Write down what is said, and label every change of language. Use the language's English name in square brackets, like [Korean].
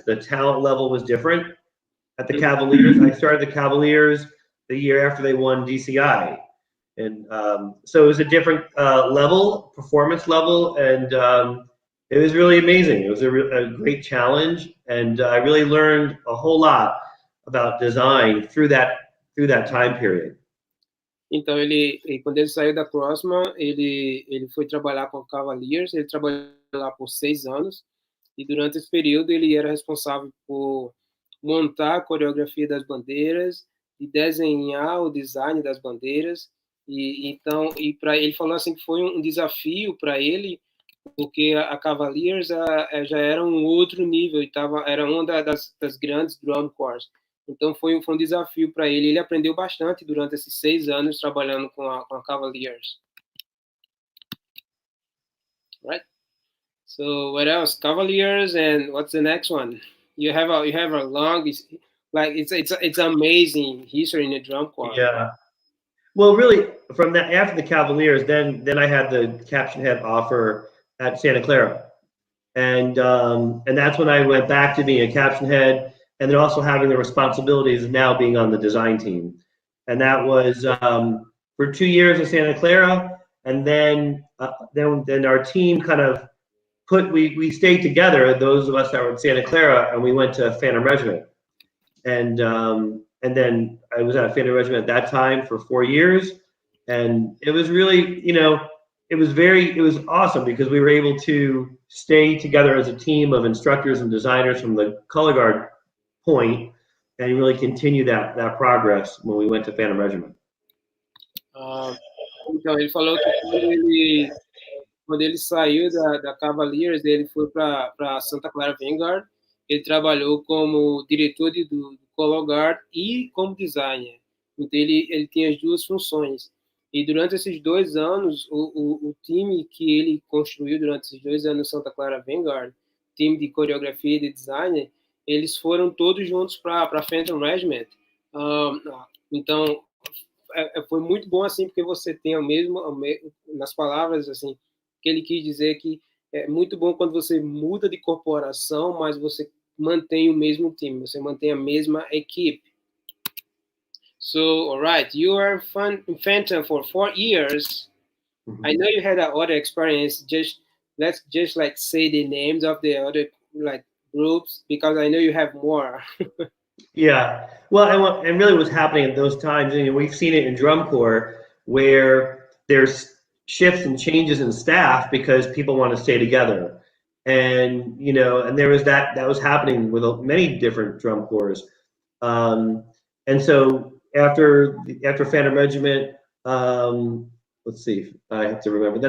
[English] The talent level was different at the Cavaliers. I started the Cavaliers the year after they won DCI. And so it was a different performance level, and it was really amazing. It was a great challenge, and I really learned a whole lot about design through that time period. [Portuguese] Então, quando ele saiu da Crossmen, ele foi trabalhar com o Cavaliers, ele trabalhou lá por 6 anos, e durante esse período ele era responsável por montar a coreografia das bandeiras e desenhar o design das bandeiras. Ele falou assim que foi um desafio para ele, porque a Cavaliers já era um outro nível, era uma das grandes drum corps. Então foi um desafio para ele. Ele aprendeu bastante durante esses 6 anos trabalhando com a Cavaliers. [English] Right? So what else? Cavaliers, and what's the next one? You have a long, like it's amazing history in the drum corps. Yeah. Well, really, from that after the Cavaliers, then I had the caption head offer at Santa Clara, and that's when I went back to being a caption head, and then also having the responsibilities of now being on the design team. And that was for 2 years at Santa Clara, and then our team kind of we stayed together, those of us that were at Santa Clara, and we went to Phantom Regiment. And then I was at Phantom Regiment at that time for 4 years, and it was really, it was awesome because we were able to stay together as a team of instructors and designers from the color guard point, and really continue that progress when we went to Phantom Regiment. [Portuguese] Então ele falou que quando ele saiu da Cavaliers, ele foi para Santa Clara Vanguard. Ele trabalhou como diretor do colorguard e como designer. Então ele tinha as duas funções. E durante esses 2 anos, o time que ele construiu durante esses 2 anos no Santa Clara Vanguard, time de coreografia e de design, eles foram todos juntos para Phantom Regiment. Então foi muito bom assim, porque você tem nas palavras assim, que ele quis dizer que é muito bom quando você muda de corporação, mas você mantém o mesmo time, você mantém a mesma equipe. [English] So, all right, you are in Phantom for 4 years. I know you had other experience. Let's just like say the names of the other like groups, because I know you have more. Yeah, well, and really what's happening at those times, and we've seen it in drum corps, where there's shifts and changes in staff because people want to stay together, and and there was that was happening with many different drum corps, and so after Phantom Regiment, let's see, I have to remember.